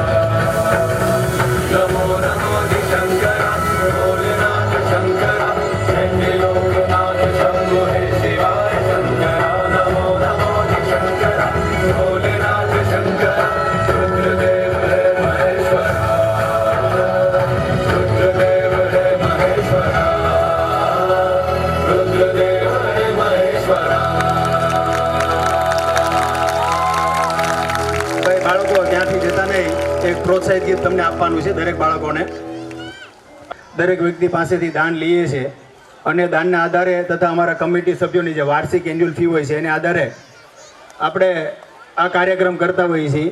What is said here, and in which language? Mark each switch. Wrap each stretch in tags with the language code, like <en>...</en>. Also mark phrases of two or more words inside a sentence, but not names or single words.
<hi>नमो नमो शंकरा भोलेनाथ शंकरा त्रिलोकनाथ शंभो हे शिवाय शंकरा। नमो नमो शंकरा भोलेनाथ शंकरा रुद्रदेव हे महेश्वरा। रुद्रदेव हे महेश्वरा। रुद्रदेव हे महेश्वरा।</hi> <gu>ભાઈ બાળકો ત્યાંથી જતા નહીં, એક પ્રોત્સાહિત ગીત તમને આપવાનું છે દરેક બાળકોને. દરેક વ્યક્તિ પાસેથી દાન લઈએ છે અને દાનના આધારે તથા અમારા કમિટી સભ્યોની જે વાર્ષિક</gu> <en>annual fee</en> <gu>હોય છે એને આધારે આપણે આ કાર્યક્રમ કરતા હોઈએ છીએ.</gu>